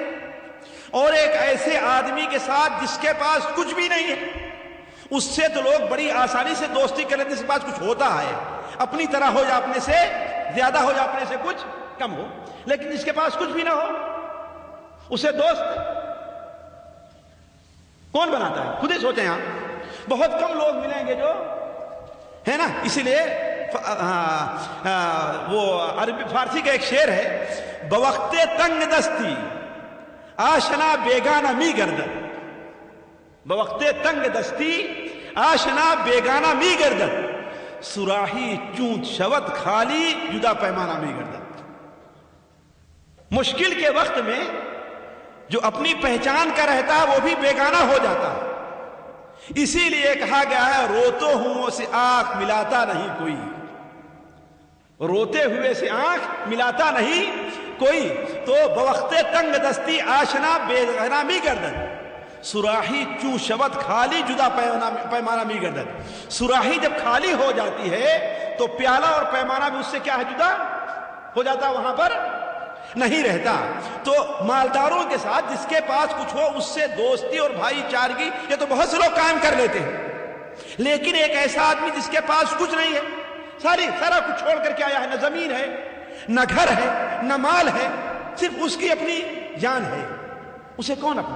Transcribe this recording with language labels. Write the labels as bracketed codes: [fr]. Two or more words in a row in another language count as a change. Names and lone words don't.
[ur] اور ایک ایسے آدمی کے ساتھ جس کے پاس کچھ بھی نہیں ہے، اس سے تو لوگ بڑی آسانی سے دوستی کر لیتے، جس کے پاس کچھ ہوتا ہے، اپنی طرح ہو یا اپنے سے زیادہ ہو یا اپنے سے کچھ کم ہو، لیکن جس کے پاس کچھ بھی نہ ہو اسے دوست کون بناتا ہے؟ خود ہی سوچیں۔ آپ بہت کم لوگ ملیں گے جو ہے نا، اسی لیے وہ عربی فارسی کا ایک شعر ہے، [fa] بوقت تنگ دستی آشنا بیگانہ می گردد، بوقت تنگ دستی آشنا بیگانہ می گردد، سراہی چونت شود خالی جدا پیمانہ می گردد۔ [ur] مشکل کے وقت میں جو اپنی پہچان کا رہتا ہے وہ بھی بیگانہ ہو جاتا ہے۔ اسی لیے کہا گیا ہے، روتو ہوں سے آنکھ ملاتا نہیں کوئی، روتے ہوئے سے آنکھ ملاتا نہیں کوئی، تو [fa] بوقت تنگ دستی آشنا بیگانہ می گردد، سراہی چوں شود خالی جدا پیمانہ می گردد۔ [ur] سراہی جب خالی ہو جاتی ہے تو پیالہ اور پیمانہ بھی اس سے کیا ہے؟ جدا ہو جاتا، وہاں پر نہیں رہتا۔ تو مالداروں کے ساتھ جس کے پاس کچھ ہو اس سے دوستی اور بھائی چارگی یہ تو بہت سے لوگ قائم کر لیتے ہیں، لیکن ایک ایسا آدمی جس کے پاس کچھ نہیں ہے، سارا کچھ چھوڑ کر کے آیا ہے، نہ زمین ہے، نہ گھر ہے، نہ مال ہے، صرف اس کی اپنی جان ہے، اسے کون اپنا؟